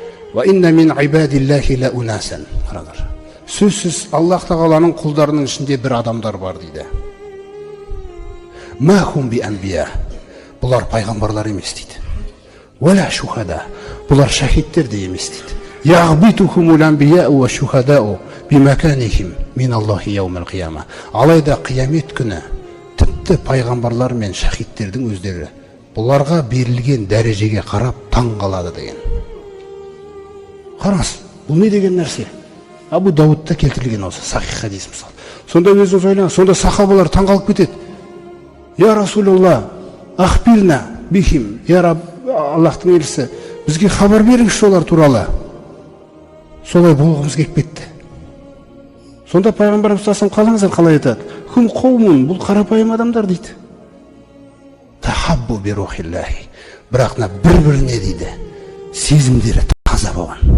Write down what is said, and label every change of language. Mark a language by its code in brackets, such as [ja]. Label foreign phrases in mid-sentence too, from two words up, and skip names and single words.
[ar] وإن من عباد الله لأناسا. [kk] Сөзсіз Аллах тағаланың құлдарының ішінде бір адамдар бар дейді. [ar] ما هم بأنبياء. [kk] Бұлар пайғамбарлар емес дейді. [ar] ولا شهداء. [kk] Бұлар шахидтер де емес дейді. [ar] يغبطهم الأنبياء والشهداء بمكانهم من الله يوم القيامة. [kk] Алайда қиямет күні тіпті пайғамбарлар мен шахидтердің өздері бұларға берілген дәрежеге қарап таң қалады деген. Қараңыз, бұл не деген нәрсе? Абу Даудта келтірілген осы сахих хадис мысалы. Сонда өзіңіз ойлаңыз, сонда сахабалар таң қалып кетеді. [ar] يا رسول الله أخبرنا بهم يا رب, [kk] Аллахтың елшісі, бізге хабар беріңізші олар туралы. Солай болғымыз келіп кетті. Сонда пайғамбарымыз қалаңыздар қалай айтады? [ar] هم قوم, [kk] бұл қарапайым адамдар дейді. [ar] تحابوا بروح الله. [kk] Бірақ бір-біріне дейді, сезімдері таза болған.